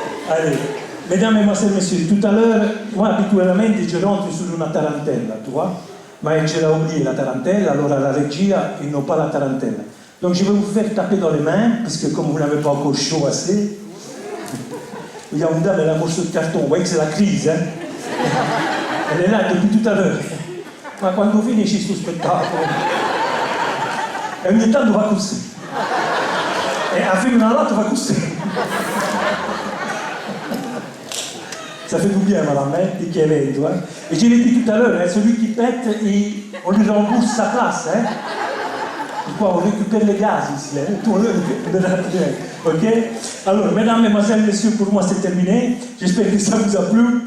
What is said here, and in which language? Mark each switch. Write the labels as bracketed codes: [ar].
[fr] Allez, mesdames, mesdemoiselles, messieurs, tout à l'heure, moi habituellement je rentre sur una tarantella, tu vois, mais je l'ai oublié la tarantella, alors à la regia, ils n'ont pas la tarantella. Donc je vais vous faire taper dans les mains, parce que comme vous n'avez pas encore chaud assez, il y a une dame, elle a un morceau de carton, vous voyez que c'est la crise, hein. Elle est là depuis tout à l'heure. [it] Ma quando finisci sto spettacolo, e ogni tanto va così. E a femmina all'altro va così. [fr] Ça fait du bien, madame, hein, [it] di che evento. [fr] Hein. Et je l'ai dit tout à l'heure, hein, celui qui pète, on lui rembourse sa place. Hein. Pourquoi on récupère les gaz ici, hein, tout le ok. Alors, mesdames, mesdemoiselles, messieurs, pour moi c'est terminé. J'espère que ça vous a plu.